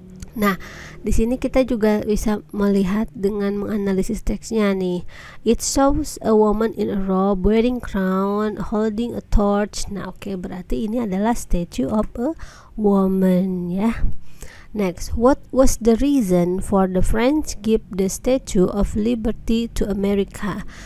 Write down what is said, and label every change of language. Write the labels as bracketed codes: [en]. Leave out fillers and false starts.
[id] Nah, di sini kita juga bisa melihat dengan menganalisis teksnya nih. [en] It shows a woman in a robe wearing crown holding a torch. [id] Nah, berarti ini adalah [en] statue of a woman [id] ya. [en] Next, what was the reason for the French give the Statue of Liberty to America?